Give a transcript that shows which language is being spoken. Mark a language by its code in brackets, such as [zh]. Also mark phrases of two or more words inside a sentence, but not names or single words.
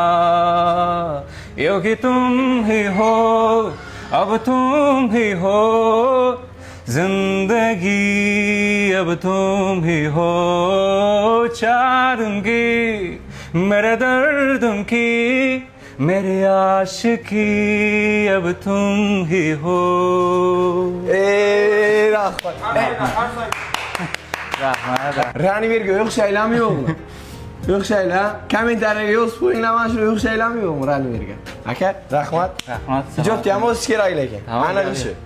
[hi] योगी तुम ही हो अब तुम ही हो जिंदगी अब तुम ही हो चाहूंगी मेरे दर्दों की मेरी आशिकी अब तुम ही हो [uz] Ranvirga o'xshaylarmi yo'qmi? O'xshaylar. Kommentariyaga yozib qo'yinglar, mana shuni o'xshaylarmi yo'qmi Ranvirga? Aka, rahmat. rahmat Ijodga ham o'sish kerak lekin. Tamam, Aniq ishi.